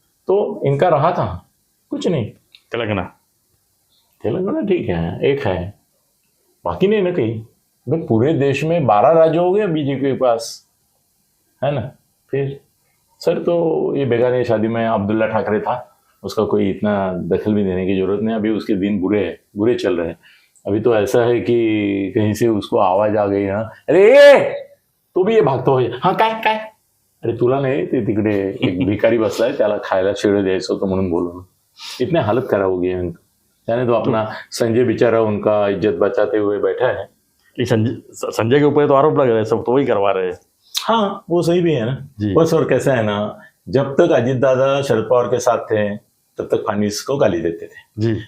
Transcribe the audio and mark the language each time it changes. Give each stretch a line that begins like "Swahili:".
Hindi: तो इनका रहा कहाँ, कुछ नहीं। तेलंगाना ठीक है, एक है, बाकी नहीं ना कहीं। भाई पूरे देश में 12 राज्य हो गए बीजेपी के पास, है ना। फिर सर तो ये बेगानी शादी में अब्दुल्ला ठाकरे था, उसका कोई इतना दखल भी देने की जरूरत नहीं। अभी उसके दिन बुरे चल रहे हैं। अभी तो ऐसा है कि कहीं से उसको आवाज आ गई ना,
Marathi: अरे तो भी ये भागतो हो, हाँ काय, अरे तुला नाही, ते तिकडे एक भिकारी बसलाय, त्याला खायला शिळ द्यायचं होतं म्हणून बोलवलं।
Hindi: इतने हालत खराब हो गई है उनकी। यानी तो अपना संजय बेचारा उनका इज्जत बचाते हुए बैठा है। संजय के ऊपर तो आरोप लग रहे हैं, सब तो वही करवा रहे हैं। हाँ, वो सही भी है ना बस। और कैसा है ना, जब तक अजित दादा शरद पवार के साथ थे तब तक फडणवीस को गाली देते थे जी।